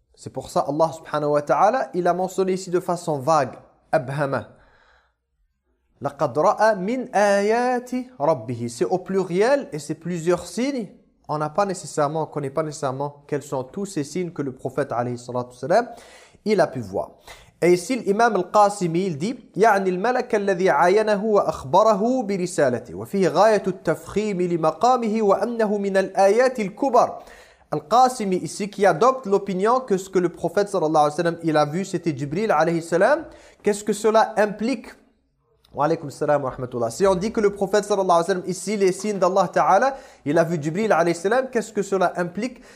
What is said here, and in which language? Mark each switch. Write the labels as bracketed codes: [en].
[fr] C'est pour ça Allah subhanahu wa ta'ala, il a mentionné ici de façon vague, abhama. [ar] لَقَدْ رَأَ مِنْ آيَاتِ رَبِّهِ. [fr] C'est au pluriel et c'est plusieurs signes. On n'a pas nécessairement, on ne connaît pas nécessairement quels sont tous ces signes que le prophète, alayhi salatu salam, il a pu voir. Et ici, l'imam al-Qasimi, il dit, [ar] يَعْنِ الْمَلَكَ الَّذِي عَيَنَهُ وَأَخْبَرَهُ بِرِسَالَتِهِ وَفِيهِ غَايَةُ التَّفْخِيمِ لِمَقَامِهِ وَأَنَّهُ مِنَ الْآيَاتِ الْكُبَرِ. [fr] Al-Qasimi ici qui adopte l'opinion que ce que le prophète sallallahu alayhi wa sallam il a vu c'était Jibril alayhi salam. Qu'est-ce que cela implique? [ar] Wa alaykoum salam wa rahmatullah. [fr] Si on dit que le prophète sallallahu alayhi wa sallam ici les signes d'Allah ta'ala il a vu Jibril alayhi salam, qu'est-ce que cela implique?